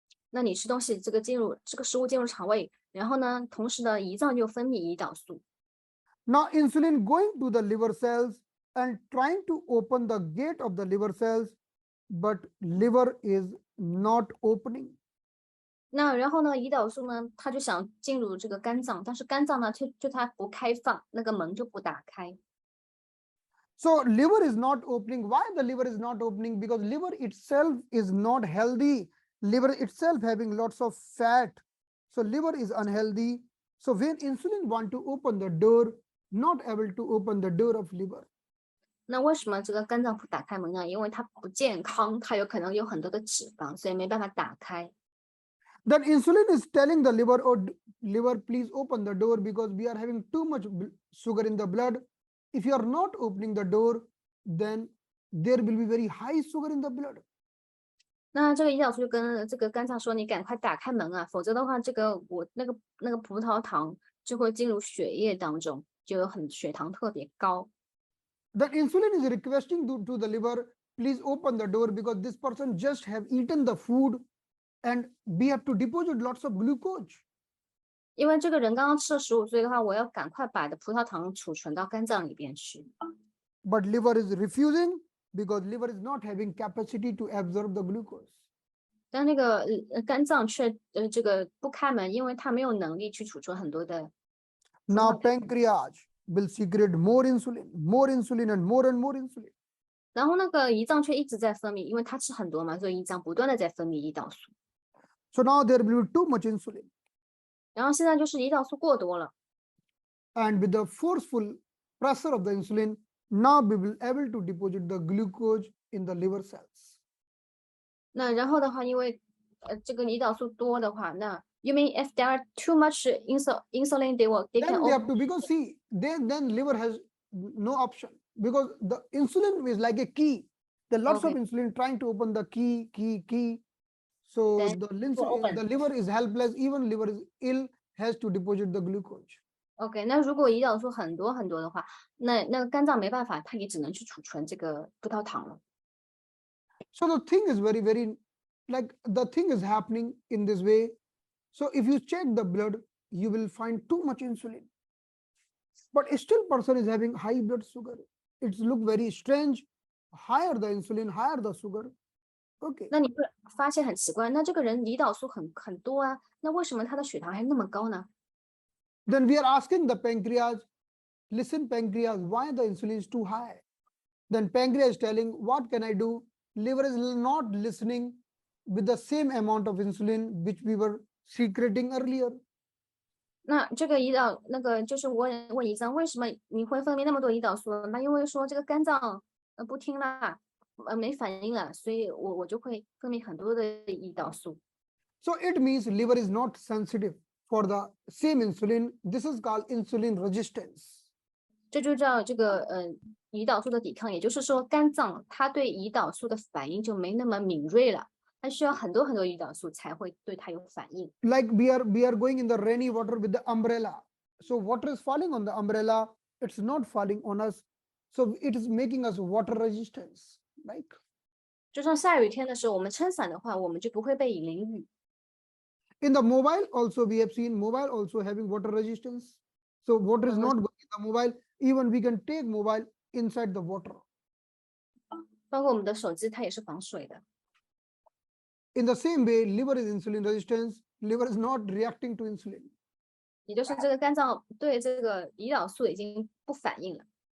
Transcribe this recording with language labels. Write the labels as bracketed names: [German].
[Chinese] 那你吃东西，这个食物进入肠胃，然后呢，同时呢，胰脏就分泌胰岛素。 [English] Now insulin going to the liver cells and trying to open the gate of the liver cells, but liver is not opening. [Chinese] 那然后呢，胰岛素呢，它就想进入这个肝脏，但是肝脏呢，就它不开放，那个门就不打开。 [English] So liver is not opening. Why the liver is not opening? Because liver itself is not healthy. Liver itself having lots of fat. So liver is unhealthy. So when insulin want to open the door, not able to open the door of liver. [Chinese] 那为什么这个肝脏不打开门呢？因为它不健康，它有可能有很多的脂肪，所以没办法打开。 [English] Then insulin is telling the liver, oh, liver, please open the door because we are having too much sugar in the blood. If you are not opening the door, then there will be very high sugar in the blood. [Chinese] 那这个胰岛素就跟这个肝脏说：“你赶快打开门啊，否则的话，这个那个葡萄糖就会进入血液当中，就有血糖特别高。” [English] The insulin is requesting to the liver, please open the door because this person just have eaten the food and we have to deposit lots of glucose. [Chinese] 因为这个人刚刚吃了食物，所以的话，我要赶快把的葡萄糖储存到肝脏里边去。 [English] But liver is refusing because liver is not having capacity to absorb the glucose. [Chinese] 但那个肝脏却这个不开门，因为它没有能力去储存很多的。 [English] Now pancreas will secrete more insulin and more insulin. [Chinese] 然后那个胰脏却一直在分泌，因为它吃很多嘛，所以胰脏不断的在分泌胰岛素。 [English] So now there will be too much insulin. [Chinese] 然后现在就是胰岛素过多了。 [English] And with the forceful pressure of the insulin, now we will able to deposit the glucose in the liver cells. [Chinese] 那然后的话，因为这个胰岛素多的话，那 [English] you mean if there are too much insulin, they Then can we have to, because see, then liver has no option because the insulin is like a key. There are lots of insulin trying to open the key. So Then the liver is helpless. Even liver is ill, has to deposit the glucose. [Chinese] OK， 那如果胰岛素很多的话，那个肝脏没办法，它也只能去储存这个葡萄糖了。 [English] So the thing is very like the thing is happening in this way. So if you check the blood, you will find too much insulin. But still person is having high blood sugar. It look very strange. Higher the insulin, higher the sugar. Okay. [Chinese] 那你会发现很奇怪，那这个人胰岛素很多啊，那为什么他的血糖还那么高呢？ [English] Then we are asking the pancreas, listen pancreas, why the insulin is too high? Then pancreas is telling, what can I do? Liver is not listening with the same amount of insulin which we were secreting earlier. [Chinese] 那这个那个就是问胰脏，为什么你会分泌那么多胰岛素？那因为说这个肝脏不听啦，没反应了，所以我就会分泌很多的胰岛素。 [English] So it means liver is not sensitive for the same insulin. This is called insulin resistance. [Chinese] 这就叫这个胰岛素的抵抗，也就是说肝脏它对胰岛素的反应就没那么敏锐了，它需要很多胰岛素才会对它有反应。 [English] Like we are going in the rainy water with the umbrella. So water is falling on the umbrella. It's not falling on us. So it is making us water resistance. Like [Chinese] 就像下雨天的时候，我们撑伞的话，我们就不会被淋雨。 [English] in the mobile also we have seen mobile also having water resistance. So water is not going in the mobile. Even we can take mobile inside the water. [Chinese] 包括我们的手机，它也是防水的。 [English] In the same way, liver is insulin resistance. Liver is not reacting to insulin. [Chinese] 也就是这个肝脏对这个胰岛素已经不反应了。